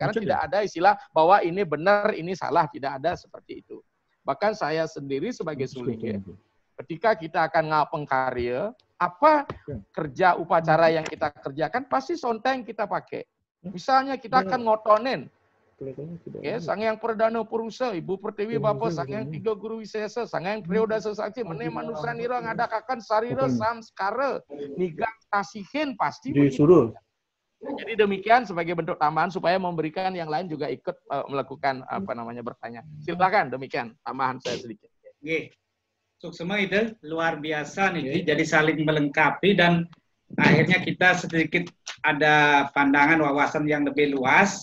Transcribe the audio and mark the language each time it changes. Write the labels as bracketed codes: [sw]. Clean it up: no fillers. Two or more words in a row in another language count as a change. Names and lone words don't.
[id] Karena tidak ada istilah bahwa ini benar, ini salah. Tidak ada seperti itu. Bahkan saya sendiri sebagai suling ya, ketika kita akan ngapeng karya, apa kerja upacara yang kita kerjakan pasti sonteng kita pakai. Misalnya kita akan ngotonin, ya, [ban] Sang Yang Perdana Purusa, Ibu Pertiwi Bapa, Sang Yang Tiga Guru Wisesa, Sang Yang Prioda Sesaksi, Mene Manusa Nira Ngadakakan Sarira Samskara, Nigang Tasihin [id] pasti disuruh. Jadi demikian sebagai bentuk tambahan supaya memberikan yang lain juga ikut melakukan bertanya. Silakan demikian tambahan saya sedikit. Oke. Suksema itu luar biasa nih, jadi saling melengkapi dan akhirnya kita sedikit ada pandangan wawasan yang lebih luas.